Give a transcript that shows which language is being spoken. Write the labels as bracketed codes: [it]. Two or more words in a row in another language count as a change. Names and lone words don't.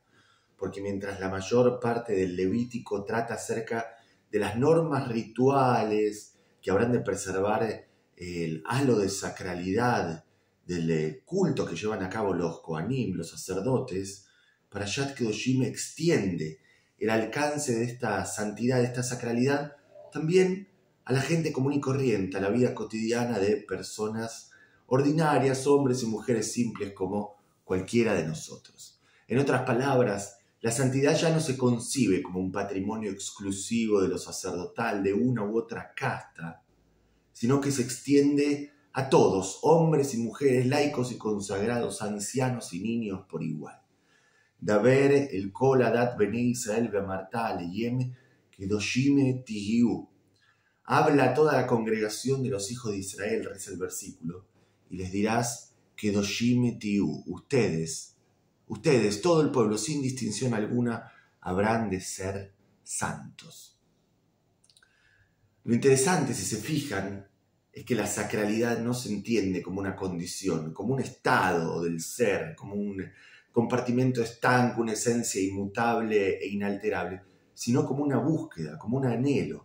[es] Porque mientras la mayor parte del Levítico trata acerca de las normas rituales que habrán de preservar el halo de sacralidad del culto que llevan a cabo los Kohanim, los sacerdotes, Parashat Kedoshim extiende el alcance de esta santidad, de esta sacralidad, también a la gente común y corriente, a la vida cotidiana de personas ordinarias, hombres y mujeres simples como cualquiera de nosotros. En otras palabras, la santidad ya no se concibe como un patrimonio exclusivo de lo sacerdotal, de una u otra casta, sino que se extiende a todos, hombres y mujeres, laicos y consagrados, ancianos y niños por igual. [he] דבר אל כל עדת בני ישראל ואמרת אלהם קדשים תהיו. [es] Habla a toda la congregación de los hijos de Israel, reza el versículo, y les dirás [he] קדשים תהיו. [es] Ustedes, todo el pueblo, sin distinción alguna, habrán de ser santos. Lo interesante, si se fijan, es que la sacralidad no se entiende como una condición, como un estado del ser, como un compartimento estanco, una esencia inmutable e inalterable, sino como una búsqueda, como un anhelo.